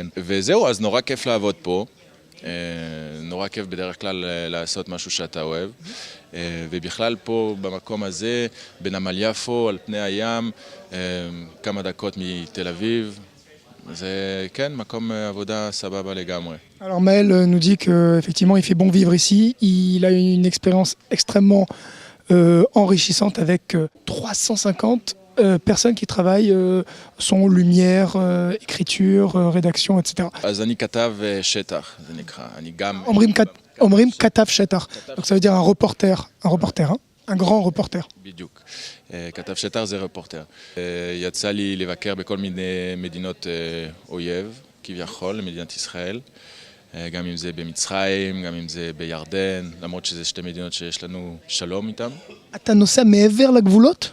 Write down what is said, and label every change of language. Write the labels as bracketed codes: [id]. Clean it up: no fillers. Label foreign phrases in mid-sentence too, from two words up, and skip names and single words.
[he] וזהו, אז נורא כיף לעבוד פה. נורא כיף בדרך כלל לעשות משהו שאתה אוהב. ובכלל פה, במקום הזה, בנמל יפו, על פני הים, כמה דקות מתל אביב. זה כן, מקום עבודה סבבה לגמרי. [fr] Alors Maël nous dit qu'effectivement il fait bon vivre ici, il a une expérience extrêmement enrichissante avec 350 personnes qui travaillent son lumière, écriture, rédaction, etc. [he] אז אני כתב שטח, זה נקרא, אני גם... אומרים כתב שטח, [fr] donc ça veut dire un reporter, hein? Un grand reporter. [he] בדיוק. כתב שטח זה רפורטר. יצא לי לבקר בכל מיני מדינות אויב, כביכול, למדינת ישראל. גם אם זה במצרים, גם אם זה בירדן, למרות שזה 2 מדינות שיש לנו שלום איתן. אתה נוסע מעבר לגבולות?